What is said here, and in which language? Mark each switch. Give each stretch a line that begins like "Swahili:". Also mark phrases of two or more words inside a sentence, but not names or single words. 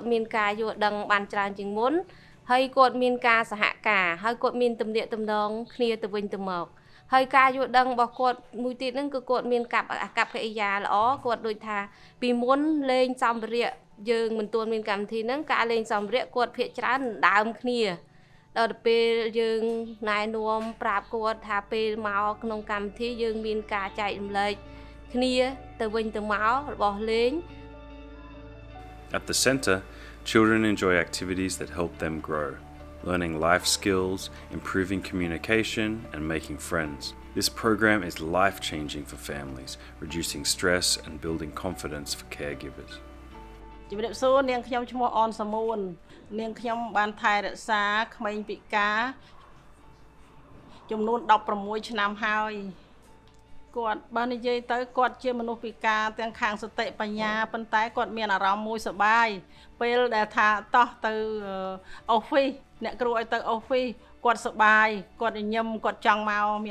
Khmer: មានការយល់ដឹងបានច្រើនជាងមុនហើយគាត់មានការសហការហើយគាត់មានទំនាក់ទំនងគ្នាទៅវិញទៅមកហើយការយល់ដឹងរបស់គាត់មួយទៀតហ្នឹងគឺគាត់មានអាកប្បកិរិយាល្អគាត់ដូចថាពីមុនលេងសម្ភារៈយើងមិនទាន់មានកម្មវិធីហ្នឹងការលេងសម្ភារៈគាត់ភាកច្រើនដើមគ្នាដល់ពេលយើងណែនាំប្រាប់គាត់ថាពេលមកក្នុងកម្មវិធីយើងមានការចែករំលែកគ្នាទៅវិញទៅមករបស់លេង
English: At the centre, children enjoy activities that help them grow, learning life skills, improving communication, and making friends. This program is life-changing for families, reducing stress and building confidence for caregivers.
Khmer: ជំរាបសួរនាងខ្ញុំឈ្មោះអនសមួននាងខ្ញុំបានថែរក្សាក្មេងពិការចំនួន16ឆ្នាំហើយគាត់បាននិយាយទៅគាត់ជាមនុស្សពិការទាំងខាងសតិបញ្ញាប៉ុ ន្តែគាត់មានអារម្មណ៍មួយសប្បាយពេលដែលថាតោះទៅអូហ្វីសអ្នកគ្រូឲ្យទៅអូហ្វីសគាត់សប្បាយគាត់ញញឹមគាត់ចង់មកមាន